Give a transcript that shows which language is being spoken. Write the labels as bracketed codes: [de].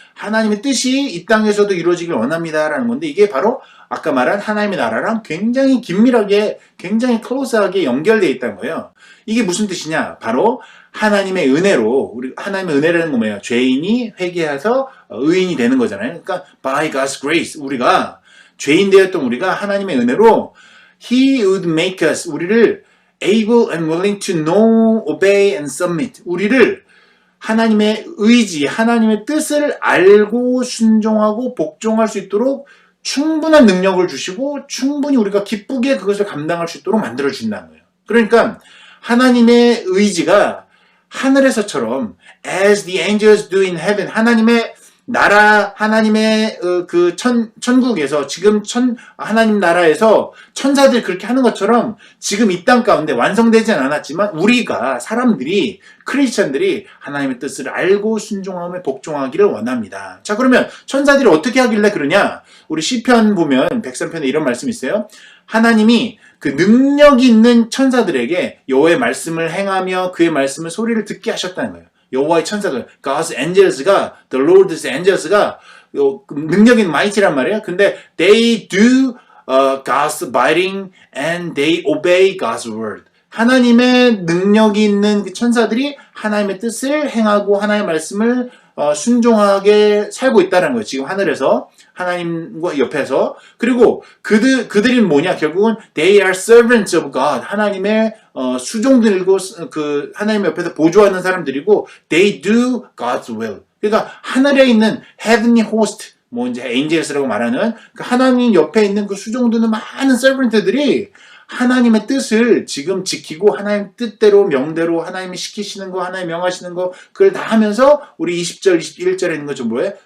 [ko] 하나님의 뜻이 이 땅에서도 이루어지길 원합니다라는 건데 이게 바로 아까 말한 하나님의 나라랑 굉장히 긴밀하게, 굉장히 클로스하게 연결되어 있다는 거예요. 이게 무슨 뜻이냐? 바로 하나님의 은혜로, 우리 하나님의 은혜라는 건 뭐예요? 죄인이 회개해서 의인이 되는 거잖아요. 그러니까 [en] by God's grace, [ko] 우리가 죄인 되었던 우리가 하나님의 은혜로 [en] He would make us, [ko] 우리를 [en] able and willing to know, obey and submit. [ko] 우리를 하나님의 의지, 하나님의 뜻을 알고 순종하고 복종할 수 있도록 충분한 능력을 주시고 충분히 우리가 기쁘게 그것을 감당할 수 있도록 만들어 준다는 거예요. 그러니까 하나님의 의지가 하늘에서처럼 [en] as the angels do in heaven, [ko] 하나님의 나라, 하나님의 그 천국에서 지금 하나님 나라에서 천사들이 그렇게 하는 것처럼 지금 이 땅 가운데 완성되진 않았지만 우리가 사람들이 크리스천들이 하나님의 뜻을 알고 순종하며 복종하기를 원합니다. 자, 그러면 천사들이 어떻게 하길래 그러냐? 우리 시편 보면 103편에 이런 말씀이 있어요. 하나님이 그 능력이 있는 천사들에게 여호와의 말씀을 행하며 그의 말씀을 소리를 듣게 하셨다는 거예요. 여호와의 천사들, God's angels가, the Lord's angels가 능력 있는 mighty란 말이에요. 근데 [en] they do God's bidding and they obey God's word. [ko] 하나님의 능력이 있는 그 천사들이 하나님의 뜻을 행하고 하나님의 말씀을 순종하게 살고 있다는 거예요. 지금 하늘에서 하나님과 옆에서. 그리고 그들이 뭐냐? 결국은 [en] they are servants of God. [ko] 하나님의 수종들이고 그 하나님 옆에서 보조하는 사람들이고 [en] they do God's will. [ko] 그러니까 하늘에 있는 heavenly host, 뭐 이제 angels라고 말하는 그 하나님 옆에 있는 그 수종드는 많은 servant들이 하나님의 뜻을 지금 지키고 하나님 뜻대로 명대로 하나님이 시키시는 거, 하나님 명하시는 거 그걸 다 하면서 우리 20절, 21절에 있는 거 좀 뭐예요?